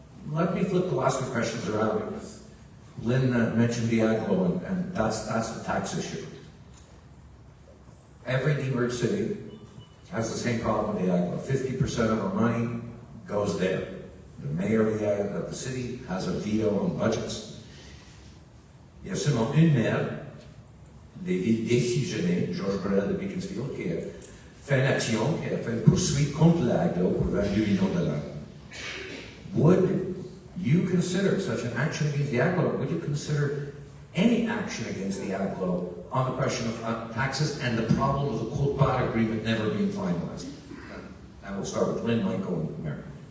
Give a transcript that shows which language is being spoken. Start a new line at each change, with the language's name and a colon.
English: Let me flip the last few questions around because Lynn mentioned the AGLO, and that's the tax issue. Every demerged city has the same problem with the AGLO. 50% of our money goes there. The mayor of the city has a veto on budgets.
French: Il y a seulement une maire des villes défusionnées, George Burrell de Beaconsfield, qui a fait une action, qui a fait une poursuite contre l'AGLO pour 22 millions de dollars.
English: Would you consider such an action against the AGLO? Would you consider any action against the AGLO on the question of taxes and the problem of the quote-part agreement never being finalized? And we'll start with Lynn, Michael, and Mary.